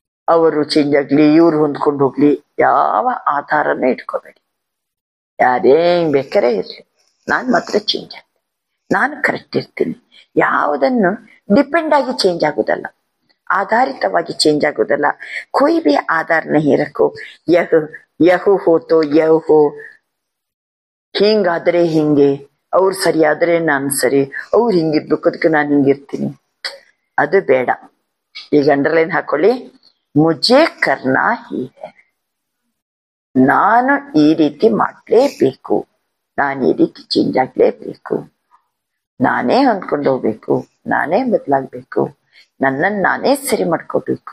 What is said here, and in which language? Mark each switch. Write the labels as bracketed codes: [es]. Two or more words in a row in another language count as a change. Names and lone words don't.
[kn] ಅವರು ಚೇಂಜ್ ಆಗ್ಲಿ, ಇವ್ರು ಹೊಂದ್ಕೊಂಡು ಹೋಗ್ಲಿ, ಯಾವ ಆಧಾರನೂ ಇಟ್ಕೋಬೇಡಿ. ಯಾರೇ ಬೇಕಾರೆ ಇರ್ಲಿ, ನಾನು ಮಾತ್ರ ಚೇಂಜ್ ಆಗ್ತೀನಿ, ನಾನು ಕರೆಕ್ಟ್ ಇರ್ತೀನಿ. ಯಾವುದನ್ನು ಡಿಪೆಂಡ್ ಆಗಿ ಚೇಂಜ್ ಆಗುದಲ್ಲ, ಆಧಾರಿತವಾಗಿ ಚೇಂಜ್ ಆಗುದಲ್ಲ. [hi] कोई भी आधार नहीं रखो. यह हो तो यह हो, [kn] ಹಿಂಗಾದ್ರೆ ಹಿಂಗೆ, ಅವ್ರು ಸರಿ ಆದ್ರೆ ನಾನು ಸರಿ, ಅವ್ರು ಹಿಂಗಿರ್ಬೇಕು ಅದಕ್ಕೆ ನಾನು ಹಿಂಗಿರ್ತೀನಿ, ಅದು ಬೇಡ. ಈಗ ಅಂಡರ್ಲೈನ್ ಹಾಕೊಳ್ಳಿ, [hi] मुझे करना ही है, [kn] ನಾನು ಈ ರೀತಿ ಮಾಡ್ಲೇಬೇಕು, ನಾನು ಈ ರೀತಿ ಚೇಂಜ್ ಆಗ್ಲೇಬೇಕು, ನಾನೇ ಹೊಂದ್ಕೊಂಡು ಹೋಗ್ಬೇಕು, ನಾನೇ ಬದಲಾಗ್ಬೇಕು, ನನ್ನನ್ನು ನಾನೇ ಸರಿ ಮಾಡ್ಕೋಬೇಕು.